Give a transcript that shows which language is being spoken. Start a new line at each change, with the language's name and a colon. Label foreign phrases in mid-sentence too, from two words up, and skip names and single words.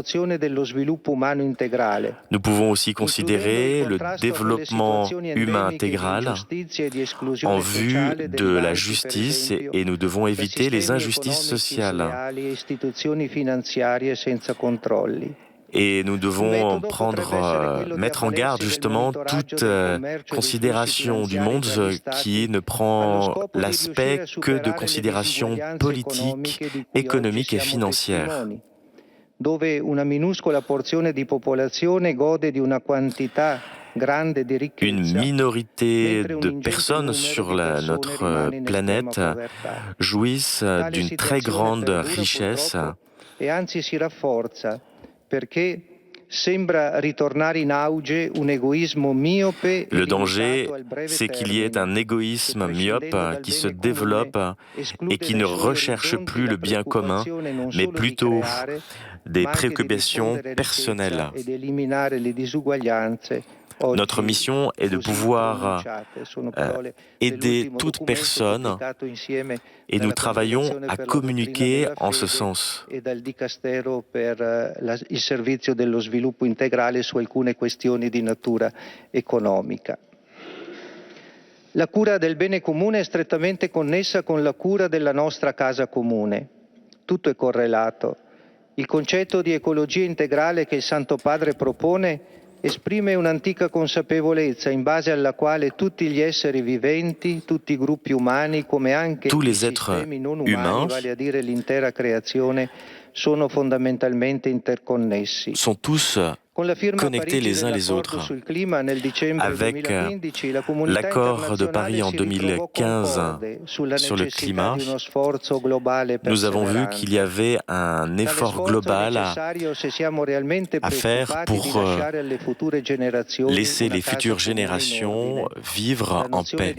French: Nous pouvons aussi considérer le développement humain intégral en vue de la justice et nous devons éviter les injustices sociales. Et nous devons mettre en garde justement toute considération du monde qui ne prend l'aspect que de considérations politiques, économiques et financières.
Italian: Dove una minuscola porzione di popolazione gode di una quantità grande di ricchezza.
French: Une minorité de personnes sur notre planète jouissent d'une très grande richesse.
Italian: E anzi si rafforza perché sembra ritornare in auge un egoismo miope.
French: Le danger, c'est qu'il y ait un égoïsme myope qui se développe et qui ne recherche plus le bien commun, mais plutôt des préoccupations personnelles. Notre mission est de pouvoir aider toute personne et nous travaillons à communiquer en ce sens.
Italian: E dal Dicastero per il servizio dello sviluppo integrale su alcune questioni di natura economica. La cura del bene comune è strettamente connessa con la cura della nostra casa comune. Tutto è correlato. Il concetto di ecologia integrale che il Santo Padre propone esprime un'antica consapevolezza in base alla quale tutti gli esseri viventi, tutti i gruppi umani, come anche i sistemi non umani, vale a dire l'intera creazione, sono fondamentalmente interconnessi.
French: Sont tous connectés les uns les autres. Avec l'accord de Paris en 2015 sur le climat, nous avons vu qu'il y avait un effort global à faire pour laisser les futures générations vivre en paix.